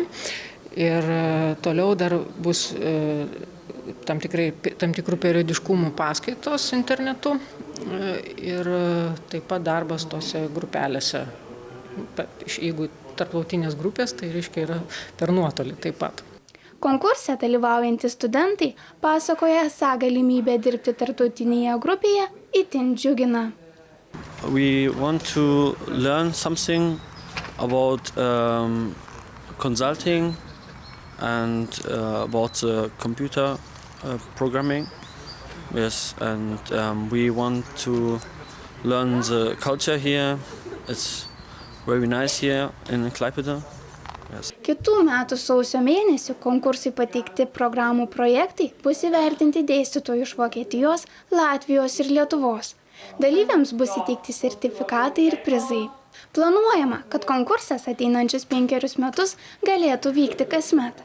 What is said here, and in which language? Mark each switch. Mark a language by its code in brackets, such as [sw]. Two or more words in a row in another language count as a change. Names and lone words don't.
[lt] Ir toliau dar bus tam tikrų periodiškumų paskaitos internetu ir taip pat darbas tose grupelėse. Jeigu tarptautinės grupės, tai yra per nuotolį taip pat. Konkurse dalyvaujantys studentai pasakoja esą galimybę dirbti tarptautinėje grupėje itin džiugina. [en] We want to learn something about consulting and about computer programming. Yes, and we want to learn the culture here. It's very nice here in Klaipėda. Yes. [lt] Kitų metų sausio mėnesį konkursai pateikti programų projektai bus įvertinti dėstytojų iš Vokietijos, Latvijos ir Lietuvos. Dalyviams bus įteikti sertifikatai ir prizai. Planuojama, kad konkursas ateinančius 5 metus galėtų vykti kasmet.